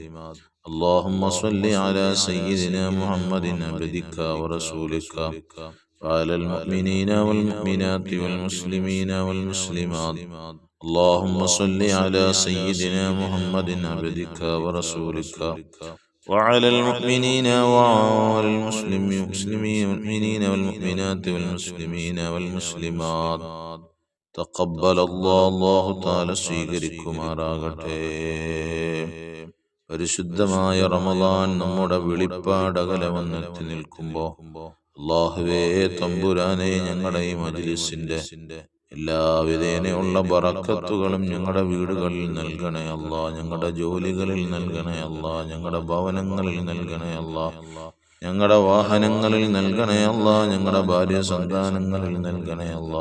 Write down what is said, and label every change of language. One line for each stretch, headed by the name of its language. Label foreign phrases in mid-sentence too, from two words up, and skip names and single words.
Arabic: اللهم صل على سيدنا محمد عبدك ورسولك وعلى المؤمنين والمؤمنات والمسلمين والمسلمات. اللهم صل على سيدنا محمد عبدك ورسولك وعلى المؤمنين وعلى المؤمنين والمؤمنات والمسلمين والمسلمات. تقبل الله
Malayalam: തആല സ്വീകരിക്കുമാറാകട്ടെ. പരിശുദ്ധമായ റമദാൻ നമ്മുടെ വെളിപ്പാടകലെ വന്നെത്തി നിൽക്കുമ്പോൾ അല്ലാഹുവേ തമ്പുരാനെ, ഞങ്ങളുടെ ഈ മജ്ലിസിന്റെ എല്ലാവിധേനയുള്ള ബറക്കത്തുകളും ഞങ്ങളുടെ വീടുകളിൽ നൽകണേ അല്ലാ, ഞങ്ങളുടെ ജോലികളിൽ നൽകണേ അല്ലാ, ഞങ്ങളുടെ ഭവനങ്ങളിൽ നൽകണേ അല്ലാ, ഞങ്ങളുടെ വാഹനങ്ങളിൽ നൽകണേ അല്ലാ, ഞങ്ങളുടെ ഭാര്യ സന്താനങ്ങളിൽ നൽകണേ അല്ലാ.